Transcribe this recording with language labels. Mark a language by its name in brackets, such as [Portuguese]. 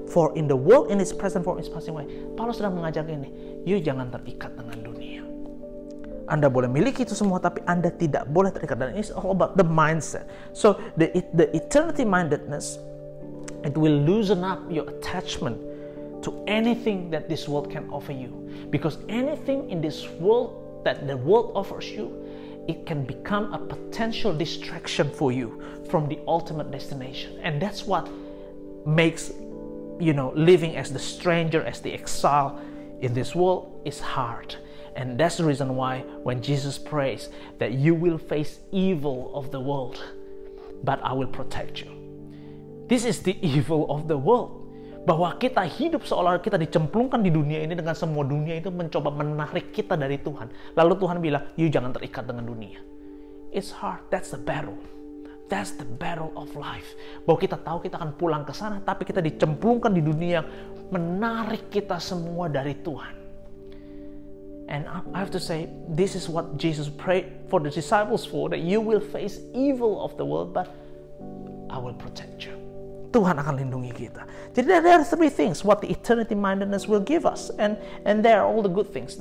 [English] For in the world in its present form is passing away. [Indonesian] Paulus sedang mengajar ini, you jangan terikat dengan dunia. Anda boleh miliki itu semua, tapi Anda tidak boleh terikat. Dan [English] it's all about the mindset. So the eternity mindedness, it will loosen up your attachment to anything that this world can offer you. Because anything in this world that the world offers you, it can become a potential distraction for you from the ultimate destination. And that's what makes, living as the stranger, as the exile in this world is hard. And that's the reason why when Jesus prays that you will face evil of the world, but I will protect you. This is the evil of the world. [Indonesian] Bahwa kita hidup seolah kita dicemplungkan di dunia ini dengan semua dunia itu mencoba menarik kita dari Tuhan. Lalu Tuhan bilang, you jangan terikat dengan dunia. [English] It's hard. That's the battle. That's the battle of life. [Indonesian] Bahwa kita tahu kita akan pulang ke sana, tapi kita dicemplungkan di dunia yang menarik kita semua dari Tuhan. [English] And I have to say, this is what Jesus prayed for the disciples for, that you will face evil of the world, but I will protect you. [Indonesian] Tuhan akan lindungi kita. Jadi [English] there are three things what the eternity mindedness will give us, and there are all the good things.